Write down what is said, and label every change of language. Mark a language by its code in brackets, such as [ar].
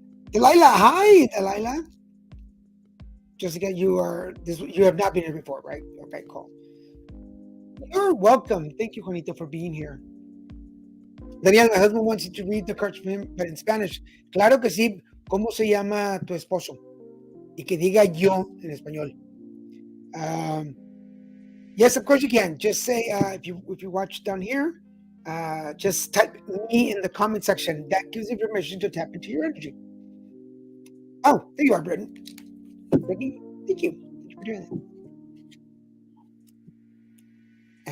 [en] Delilah, hi, Delilah. Jessica, you have not been here before, right? Okay, cool. You're welcome. Thank you, Juanito, for being here. Daniel, my husband wants you to read the cards for him, but in Spanish. [es] Claro que sí. ¿Cómo se llama tu esposo? Y que diga yo en español. [en] Yes, of course you can. Just say if you watch down here, just type me in the comment section. That gives you permission to tap into your energy. Oh, there you are, Brittany. Brittany, thank you. Thank you for doing that.